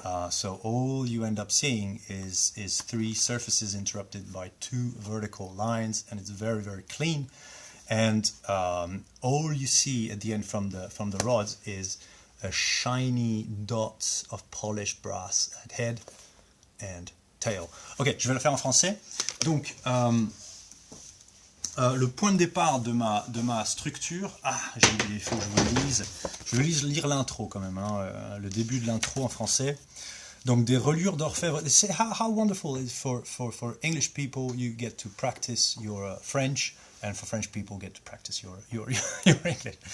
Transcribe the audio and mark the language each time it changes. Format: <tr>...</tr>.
<en>So all you end up seeing is three surfaces interrupted by two vertical lines, and it's very, very clean. And all you see at the end from the rods is a shiny dots of polished brass at head and tail.</en> <fr>Ok, je vais le faire en français. Donc, le point de départ de ma structure. Ah, j'ai oublié, il faut que je vous le lise. Je vais lire l'intro quand même, hein, le début de l'intro en français. Donc, des reliures d'orfèvre.</fr> <en>How wonderful it is for English people, you get to practice your French, and for French people get to practice your English.</en>